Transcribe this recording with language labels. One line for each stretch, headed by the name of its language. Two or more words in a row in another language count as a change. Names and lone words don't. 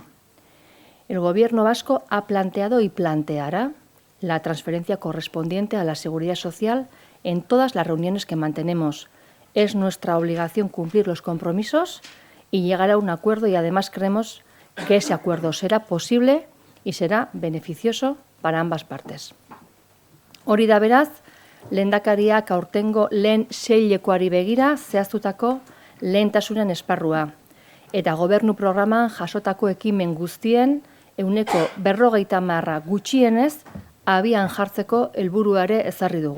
Spanish: El Gobierno vasco ha planteado y planteará la transferencia correspondiente a la Seguridad Social en todas las reuniones que mantenemos. Es nuestra obligación cumplir los compromisos y llegar a un acuerdo y además creemos que ese acuerdo será posible y será beneficioso para ambas partes.
Basque: Hori da beraz, lehendakariak aurtengo lehen seilekoari begira zehaztutako lehentasunen esparrua eta gobernu programan jasotako ekimen guztien 50% gutxienez abian jartzeko helburuare ezarri dugu.